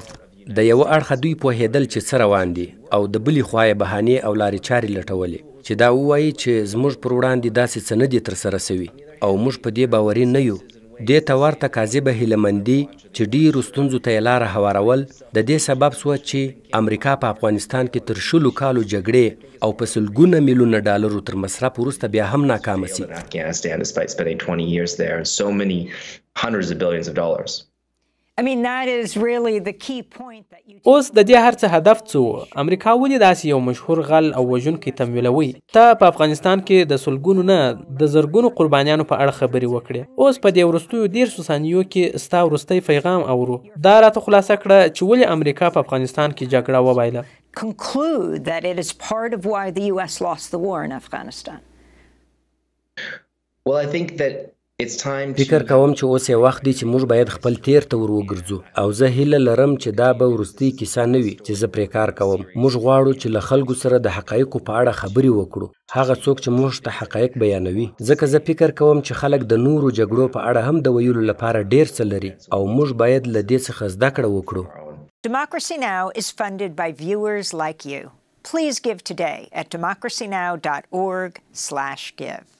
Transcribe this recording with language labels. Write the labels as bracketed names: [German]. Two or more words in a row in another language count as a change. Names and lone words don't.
[Pashto] د یوه اړخه دوی پوهېدل چې څه روان دي او د بلې خوا یې بهانې او لارې چارې لټولې چې دا ووایي چې زموږ پر وړاندې داسې څه نه دي ترسره سوي او موږ په دې باوري نه یو. دې ته ورته کاذبه هیلهمندي چې ډیرو ستونزو ته یې لاره هوارول د دې سبب سوه چې امریکا په افغانستان کې تر 100 کالو جګړې او په سلګونه میلیونه ډالرو تر مصرف وروسته بیا هم ناکامه سي. [English] Afghanistan, despite spending 20 years there and so many hundreds of billions of dollars. I mean, that is really the key point that you... [Pashto] اوس د دې هر څه هدف څه؟ امریکا ولې داسې یو مشهور غل او وژونکی تمویلوي؟ ته په افغانستان کې د سلګونو نه د زرګونو قربانیانو په اړه خبرې وکړې. اوس په دې وروستیو 10 ثانیو کې ستا وروستی پیغام اورو. دا راته خلاصه کړه چې ولې امریکا په افغانستان کې جګړه وبایله. [English] Conclude that it is part of why the US lost the war in Afghanistan. Well, I think that [Pashto] فکر کوم چې اوس یې وخت دی چې موږ باید خپل تیر ته ور وګرځو او زه هیله لرم چې دا به وروستۍ کیسه نه وي چې زه پرې کار کوم. موږ غواړو چې له خلکو سره د حقایقو په اړه خبرې وکړو، هغه څوک چې موږ ته حقایق بیانوي، ځکه زه فکر کوم چې خلک د نورو جګړو په اړه هم د ویلو لپاره ډیر څه لري او موږ باید له دې څخه زده کړه وکړو. [English] Democracy Now! Is funded by viewers like you. Please give today at democracynow.org/give.